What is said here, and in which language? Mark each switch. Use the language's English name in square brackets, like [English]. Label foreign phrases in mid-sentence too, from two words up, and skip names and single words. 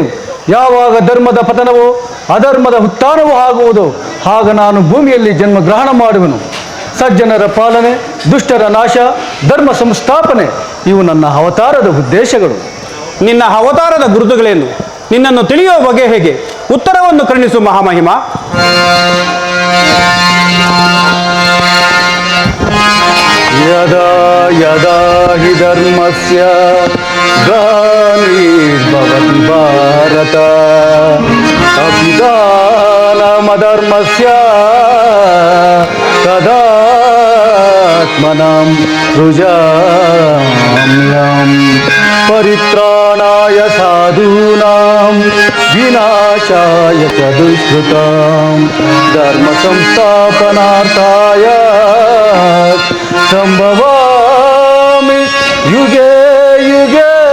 [Kannada] ಯಾವಾಗ ಧರ್ಮದ ಪತನವೋ ಅಧರ್ಮದ ಉತ್ಥಾನವೋ ಆಗುವುದೋ ಆಗ ನಾನು ಭೂಮಿಯಲ್ಲಿ ಜನ್ಮ ಗ್ರಹಣ ಮಾಡುವೆನು. ಸಜ್ಜನರ ಪಾಲನೆ, ದುಷ್ಟರ ನಾಶ, ಧರ್ಮ ಸಂಸ್ಥಾಪನೆ ಇವು ನನ್ನ ಅವತಾರದ ಉದ್ದೇಶಗಳು. ನಿನ್ನ ಅವತಾರದ ಗುರುತುಗಳೇನು? ನಿನ್ನನ್ನು ತಿಳಿಯುವ ಬಗೆ ಹೇಗೆ? ಉತ್ತರವನ್ನು ಕರುಣಿಸು ಮಹಾಮಹಿಮ. [Sanskrit] ಯದಾ ಯದಾ ಹಿ ಧರ್ಮಸ್ಯ ಗ್ಲಾನಿರ್ಭವತಿ ಭಾರತ ಅಭಿದಾನಮಧರ್ಮಸ್ಯ ತದಾತ್ಮನಾಂ ಸೃಜಾಮ್ಯಹಂ ಪರಿತ್ರಾಣಾಯ ಸಾಧೂನಾಂ ವಿನಾಶಾಯ ಚ ದುಷ್ಕೃತಾಂ ಧರ್ಮ ಸಂಸ್ಥಾಪನಾರ್ಥಾಯ ಸಂಭವಾಮಿ ಯುಗೇ ಯುಗೇ